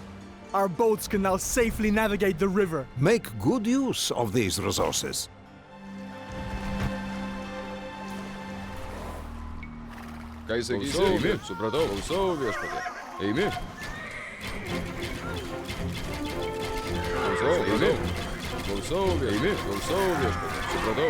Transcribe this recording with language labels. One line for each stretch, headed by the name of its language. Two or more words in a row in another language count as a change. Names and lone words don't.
English: Our boats can now safely navigate the river. Make good use of these resources.
Lithuanian: Ką sakysi? Eimi. Supratau. Klausau viešpatė. Eimi. Klausau. Eimi. Klausau viešpatė. Eimi. Klausau viešpatė. Supratau.